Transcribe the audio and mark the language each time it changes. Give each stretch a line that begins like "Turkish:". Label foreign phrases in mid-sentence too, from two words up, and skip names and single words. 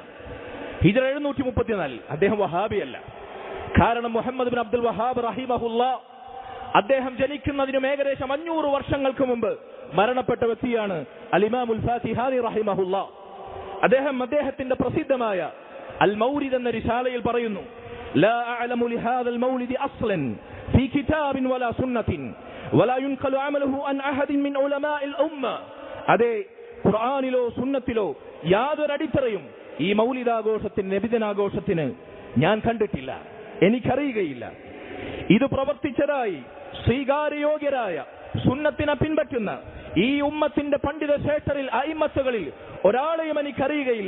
Malayalam: ഹിജ്റ 734. അദ്ദേഹം വഹാബിയല്ല. കാരണം മുഹമ്മദ് ബിൻ അബ്ദുൽ വഹാബ് റഹിമഹുല്ലാ, അദ്ദേഹം ജനിക്കുന്നതിനും ഏകദേശം 500 വർഷങ്ങൾക്ക് മുമ്പ് മരണപ്പെട്ട വ്യക്തിയാണ് അൽ-ഇമാമുൽ ഫാക്കിഹാനി റഹിമഹുല്ലാ. അദ്ദേഹത്തിന്റെ പ്രസിദ്ധമായ അൽ മൗലിദ് എന്ന റിസാലയിൽ പറയുന്നു,
Arabic: لا أعلم لهذا المولد أصلا في كتاب ولا سنة ولا ينقل عمله عن أحد من علماء الأمة.
Malayalam: അതേ ഖുർആനിലോ സുന്നത്തിലോ യാതൊരു അടിത്തറയും ഈ മൗലിദാഘോഷത്തിന്, നബിദിനാഘോഷത്തിന് ഞാൻ കണ്ടിട്ടില്ല, എനിക്കറിയുകയില്ല. ഇത് പ്രവർത്തിച്ചതായി സ്വീകാര്യയോഗ്യരായ, സുന്നത്തിനെ പിൻപറ്റുന്ന ഈ ഉമ്മത്തിന്റെ പണ്ഡിത ശ്രേഷ്ഠരിൽ, അയിമ്മത്തുകളിൽ ഒരാളെയും എനിക്കറിയുകയില്ല.